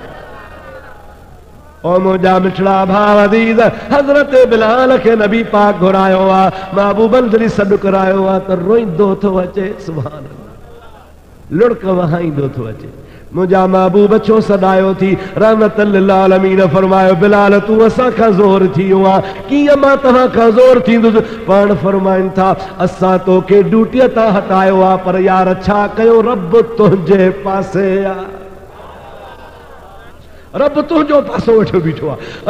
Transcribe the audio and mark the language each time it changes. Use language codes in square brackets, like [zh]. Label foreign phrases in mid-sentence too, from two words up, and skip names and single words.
[sd] ओ मुंहिंजा मिठड़ा भाउ अज़ीज़, हज़रत बिलाल खे नबी पाक घुरायो आहे, महबूबन जॾहिं सॾु करायो आहे त रोईंदो थो अचे, [ar] سبحان الله, [sd] लुड़क वहाईंदो थो अचे। मुंहिंजा महबूब छो सॾायो थी? [ar] رحمة للعالمين [sd] फरमायो बिलाल तूं असां खां ज़ोर थी वियो आहे, कीअं मां तव्हां खां ज़ोर थींदुसि? पाण फरमाइनि था असां तोखे ड्यूटीअ तां हटायो आहे, पर यार छा कयो, रब तुंहिंजे पासे आहे, रब तुंहिंजो पासो वेठो बीठो आहे।